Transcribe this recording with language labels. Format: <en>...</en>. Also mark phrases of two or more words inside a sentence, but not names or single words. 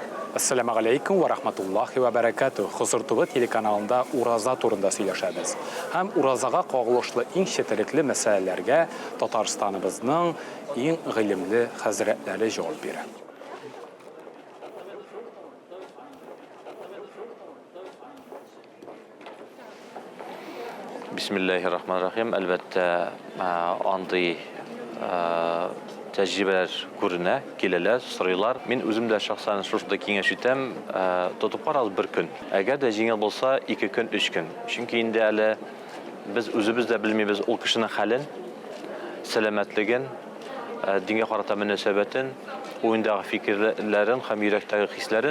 <ar>السلام عليكم ورحمة الله وبركاته.</ar> <tt>Хозуртугы телеканалында ураза турында сөйләшәбез. Һәм уразага кагылышлы иң четерекле мәсьәләләргә Татарстаныбызның иң гыйлемле хәзрәтләре җавап бирә.</tt> <ar>بسم الله الرحمن الرحيم.</ar> <tt>Әлбәттә, андый тәҗрибәләр күренә, киләләр, сорыйлар. Мин үзем дә шәхсән шушында киңәш итәм, тотып карагыз бер көн. Әгәр дә җиңел булса, 2 көн, 3 көн. Чөнки инде әле без үзебез дә белмибез ул кешенең хәлен, сәламәтлеген, дингә карата мөнәсәбәтен, уендагы фикерләрен һәм йөрәктәге хисләрен.</tt>